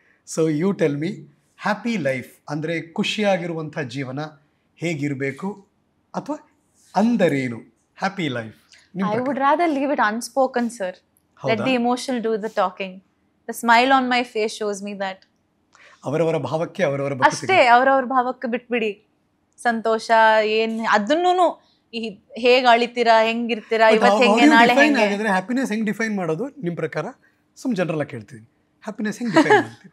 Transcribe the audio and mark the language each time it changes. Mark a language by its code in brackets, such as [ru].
[en] so you tell me, [kn] happy life ಅಂದರೆ ಖುಷಿಯಾಗಿರುವಂಥ ಜೀವನ ಹೇಗಿರಬೇಕು, ಅಥವಾ ಅಂದರೇನು happy life? [en] I would rather leave it unspoken, sir. Let the emotion do the talking. The smile on my face shows me that. [kn] ಅವರವರ ಭಾವಕ್ಕೆ ಅವರವರ ಅಷ್ಟೇ, ಅವರವರ ಭಾವಕ್ಕೆ ಬಿಟ್ಬಿಡಿ. ಸಂತೋಷ ಏನ್ ಅದನ್ನೂ ಹೇಗೆ ಅಳಿತೀರಾ, ಹೆಂಗಿರ್ತೀರಾ, ಇವತ್ತು ಹೆಂಗೆ, ನಾಳೆ ಹೆಂಗೆ. ಹ್ಯಾಪಿನೆಸ್ ಹೆಂಗ್ ಡಿಫೈನ್ ಮಾಡೋದು ನಿಮ್ಮ ಪ್ರಕಾರ? ಸುಮ್ ಜನರಲ್ ಆಗಿ ಕೇಳ್ತೀನಿ, ಹ್ಯಾಪಿನೆಸ್ ಹೆಂಗ್ ಡಿಫೈನ್ ಮಾಡ್ತೀವಿ?